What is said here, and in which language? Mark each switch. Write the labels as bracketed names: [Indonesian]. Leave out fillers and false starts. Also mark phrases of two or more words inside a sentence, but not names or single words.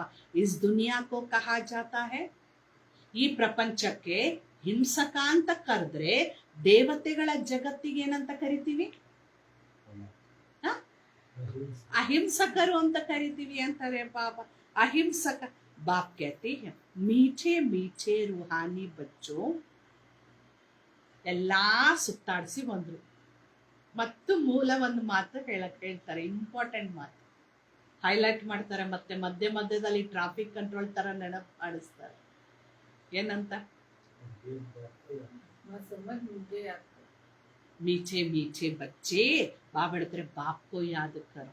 [Hindi] इस दुनिया को कहा जाता है, [Kannada] ಈ ಪ್ರಪಂಚಕ್ಕೆ ಹಿಂಸಕ ಅಂತ ಕರೆದ್ರೆ ದೇವತೆಗಳ ಜಗತ್ತಿಗೆ ಏನಂತ ಕರಿತೀವಿ? ಅಹಿಂಸಕರು ಅಂತ ಕರಿತೀವಿ ಅಂತಾರೆ ಬಾಬಾ. [Hindi] अहिंसक बाप कहते हैं मीठे मीठे रूहानी बच्चों. [Kannada] ಎಲ್ಲಾ ಸುತ್ತಾಡಿಸಿ ಬಂದ್ರು ಮತ್ತು ಮೂಲ ಒಂದು ಮಾತು ಹೇಳ್ತಾರೆ, ಇಂಪಾರ್ಟೆಂಟ್ ಮಾತು ಹೈಲೈಟ್ ಮಾಡ್ತಾರೆ. ಮತ್ತೆ ಮಧ್ಯದಲ್ಲಿ [English] traffic control [Kannada] ತರ ನೆನಪು ಮಾಡಿಸ್ತಾರೆ. ಏನಂತ? [Hindi] मीठे मीठे बच्चे [Kannada] ಬಾಬಾ ಹೇಳ್ತಾರೆ [Hindi] बाप को याद करो.